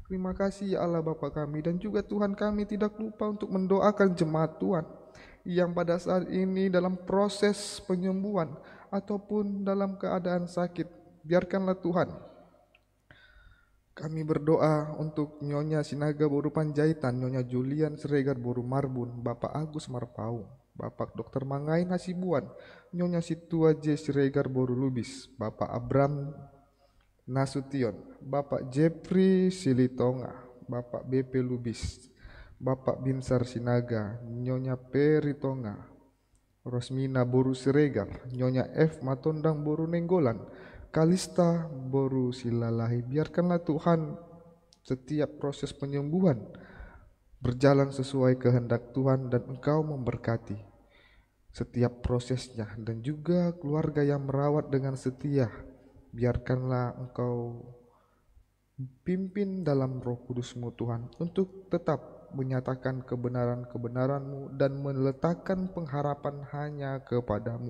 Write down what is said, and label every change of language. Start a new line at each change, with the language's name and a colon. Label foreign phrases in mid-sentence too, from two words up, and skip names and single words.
Indonesian: Terima kasih ya Allah Bapa kami, dan juga Tuhan kami tidak lupa untuk mendoakan jemaat Tuhan yang pada saat ini dalam proses penyembuhan ataupun dalam keadaan sakit. Biarkanlah Tuhan kami berdoa untuk Nyonya Sinaga Boru Panjaitan, Nyonya Julian Siregar Boru Marbun, Bapak Agus Marpaung, Bapak Dr. Mangain Hasibuan, Nyonya Situa J. Siregar Boru Lubis, Bapak Abram Nasution, Bapak Jeffrey Silitonga, Bapak BP Lubis, Bapak Binsar Sinaga, Nyonya Peri Tonga, Rosmina Boru Siregar, Nyonya F. Matondang Boru Nenggolan, Kalista Boru Silalahi. Biarkanlah Tuhan setiap proses penyembuhan berjalan sesuai kehendak Tuhan, dan Engkau memberkati setiap prosesnya, dan juga keluarga yang merawat dengan setia. Biarkanlah Engkau pimpin dalam Roh Kudus-Mu Tuhan, untuk tetap menyatakan kebenaran-kebenaran-Mu dan meletakkan pengharapan hanya kepada-Mu.